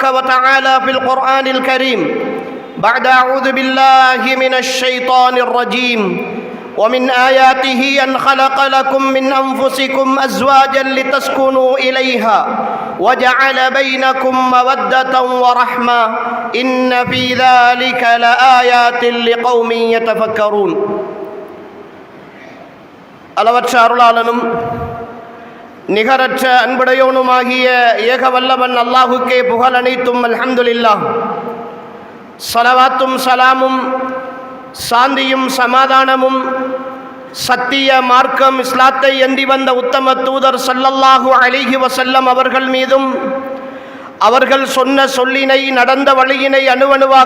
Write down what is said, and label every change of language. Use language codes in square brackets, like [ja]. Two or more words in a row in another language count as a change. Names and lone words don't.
[ar] وتعالى في القرآن الكريم بعد أعوذ بالله من الشيطان الرجيم ومن آياته أن خلق لكم من أنفسكم أزواجا لتسكنوا إليها وجعل بينكم مودة ورحمة إن في ذلك لآيات لقوم يتفكرون [ta] அளவற்ற அருளாளனும் நிகரற்ற அன்புடையவனுமாகிய ஏக வல்லவன் அல்லாஹுக்கே புகழ் அனைத்தும் [ar] அல்ஹம்துலில்லாஹ். [ta] ஸலவாத்தும் சலாமும் சாந்தியும் சமாதானமும் சத்திய மார்க்கம் இஸ்லாத்தை ஏந்தி வந்த உத்தம தூதர் [ar] صلى الله عليه وسلم [ta] அவர்கள் மீதும் அவர்கள் சொன்ன சொல்லினை நடந்த வழியினை அணுவணுவாக